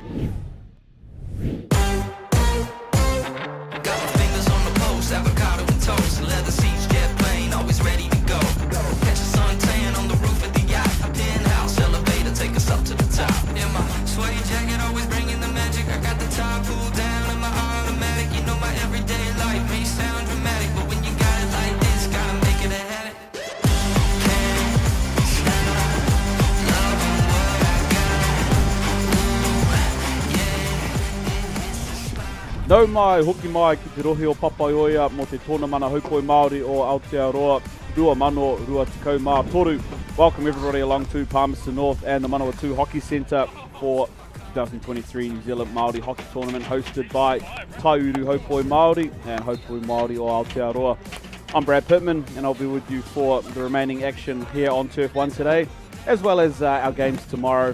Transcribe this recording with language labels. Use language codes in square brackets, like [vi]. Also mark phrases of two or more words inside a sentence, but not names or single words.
[en] Got my fingers on the post, avocado and toast, leather seats, jet plane, always ready to go. Catch a suntan on the roof of the yacht, a penthouse elevator, take us up to the top. In my sweaty jacket, always bringing the magic. I got the top pulled down in my automatic. You know my everyday life may sound dramatic, but when you got it like this, gotta make it a habit. [mi] Nau mai, hoki mai ki te rohi o Papaioia mo te tōna mana haupoi Māori o Aotearoa, 2023. [en] Welcome everybody along to Palmerston North and the Manawatu Hockey Centre for 2023 New Zealand Māori Hockey Tournament hosted by Taiuru Haupoi Māori and Haupoi Māori o Aotearoa. I'm Brad Pittman and I'll be with you for the remaining action here on Turf 1 today, as well as our games tomorrow.